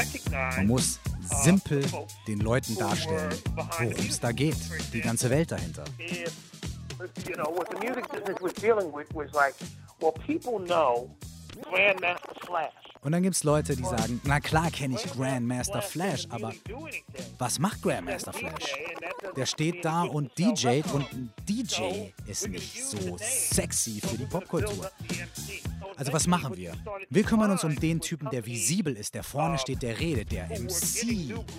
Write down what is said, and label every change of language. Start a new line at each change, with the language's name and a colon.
German: Man muss simpel den Leuten darstellen, worum es da geht, die ganze Welt dahinter.
English: You know, what the music business was dealing with was like, well, people know Grandmaster Flash.
German: Und dann gibt's Leute, die sagen, na klar kenne ich Grandmaster Flash, aber was macht Grandmaster Flash? Der steht da und DJt und ein DJ ist nicht so sexy für die Popkultur. Also was machen wir? Wir kümmern uns um den Typen, der visibel ist, der vorne steht, der redet, der MC.